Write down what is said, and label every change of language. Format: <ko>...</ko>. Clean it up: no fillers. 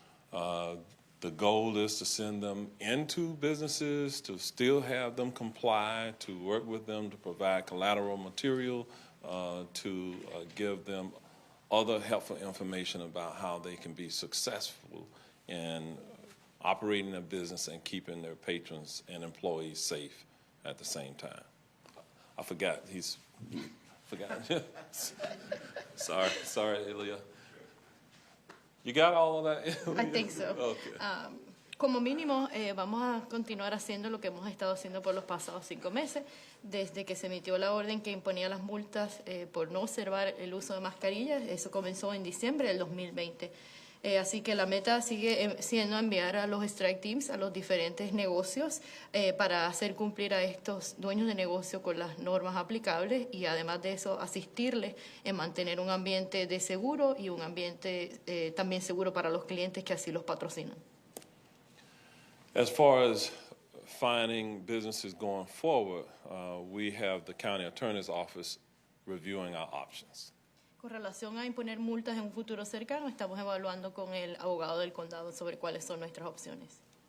<en>The goal is to send them into businesses, to still have them comply, to work with them to provide collateral material, to give them other helpful information about how they can be successful in operating a business and keeping their patrons and employees safe at the same time. I forgot. Forgot. Sorry, Ilya. You got all of that? I think so. Okay.</en> <es>Como mínimo, vamos a continuar haciendo lo que hemos estado haciendo por los pasados 5 meses, desde que se emitió la orden que imponía las multas por no observar el uso de mascarillas. Eso comenzó en diciembre del 2020. Así que la meta sigue siendo enviar a los</es> <en>strike teams</en> <es>a los diferentes negocios para hacer cumplir a estos dueños de negocio con las normas aplicables y además de eso asistirles en mantener un ambiente de seguro y un ambiente también seguro para los clientes que así los patrocinan.</es> <en>As far as finding businesses going forward, we have the county attorney's office reviewing our options.</en> <es>Con relación a imponer multas en un futuro cercano, estamos evaluando con el abogado del condado sobre cuáles son nuestras opciones.</es>